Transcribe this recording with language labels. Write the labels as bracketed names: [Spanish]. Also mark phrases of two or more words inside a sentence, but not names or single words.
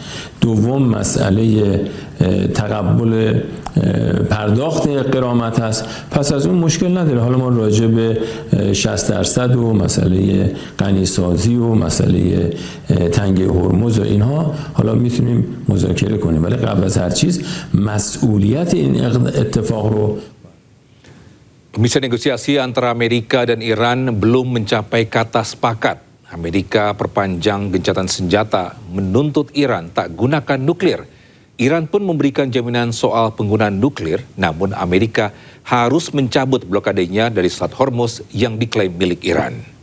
[Persian] دوم مسئله تقبل پرداخت غرامت هست. پس از اون مشکل نداره. حالا ما راجع به 60% و مسئله غنیسازی و مسئله تنگه هرمز و اینها حالا میتونیم مذاکره کنیم، ولی قبل از هر چیز مسئولیت این اتفاق رو. [Indonesian] Misi negosiasi antara Amerika dan Iran belum mencapai kata sepakat. Amerika perpanjang gencatan senjata, menuntut Iran tak gunakan nuklir. Iran pun memberikan jaminan soal penggunaan nuklir, namun Amerika harus mencabut blokadenya dari Selat Hormuz yang diklaim milik Iran.